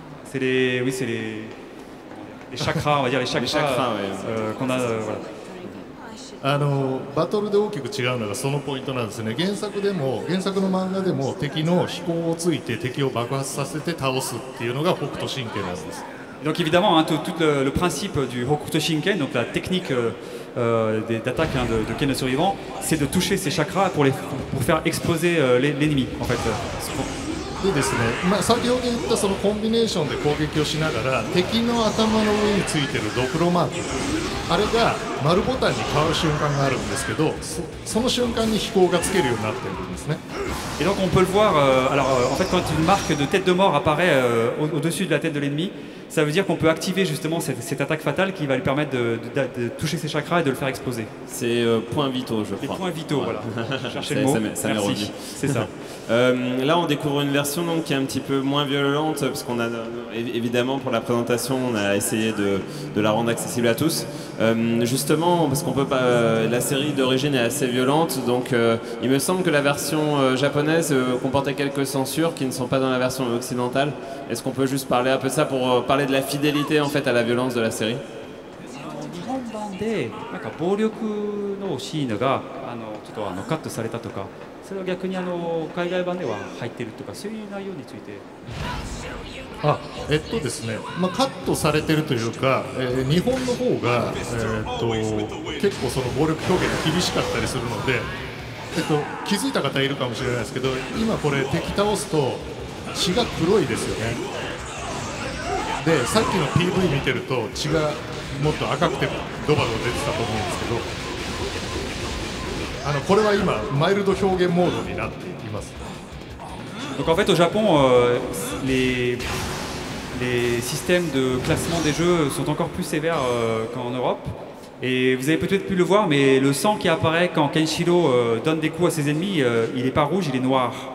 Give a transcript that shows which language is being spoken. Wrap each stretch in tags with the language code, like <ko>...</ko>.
<fr>C'est les chakras, on va dire les chakras, qu'on a. Voilà.</fr> <ja>バトルで大きく違うのがそのポイントなんですね。原作の漫画でも敵の飛行をついて敵を爆発させて倒すっていうのが北斗神拳なんです。</ja> <fr>Donc évidemment, hein, tout le principe du Hokuto Shinken, donc la technique d'attaque de Ken le survivant, c'est de toucher ses chakras pour faire exploser l'ennemi en fait.</fr> <ja>でですね、先ほど言ったそのコンビネーションで攻撃をしながら敵の頭の上についてるドクロマーク、あれが丸ボタンに変わる瞬間があるんですけど、その瞬間に飛行がつけるようになってるんですね。</ja> <fr>Et donc on peut le voir, en fait quand une marque de tête de mort apparaît au-dessus de la tête de l'ennemi, ça veut dire qu'on peut activer justement cette attaque fatale qui va lui permettre de toucher ses chakras et de le faire exploser. C'est points vitaux, je crois. Les points vitaux, voilà. Cherchez le mot. Ça m'est revenu. C'est ça. Là, on découvre une version donc, qui est un petit peu moins violente, parce qu'on a, évidemment, pour la présentation, on a essayé de la rendre accessible à tous. Justement, parce qu'on peut pas, la série d'origine est assez violente, donc il me semble que la version japonaise comportait quelques censures qui ne sont pas dans la version occidentale. Est-ce qu'on peut juste parler un peu de ça pour parler de la fidélité en fait à la violence de la série?</fr> <ja>日本版でなんか暴力のシーンがちょっとカットされたとか、それは逆に海外版では入ってるとか、そういう内容について。ですね、カットされてるというか、日本の方が、結構その暴力表現が厳しかったりするので、気づいた方いるかもしれないですけど、今これ敵倒すと血が黒いですよね。でさっきの PV 見てると血がもっと赤くてドバドバ出てたと思うんですけど、これは今マイルド表現モードになっています。</ja> <fr>Donc en fait au Japon, les systèmes de classement des jeux sont encore plus sévères qu'en Europe. Et vous avez peut-être pu le voir, mais le sang qui apparaît quand Kenshiro donne des coups à ses ennemis, il n'est pas rouge, il est noir.</fr>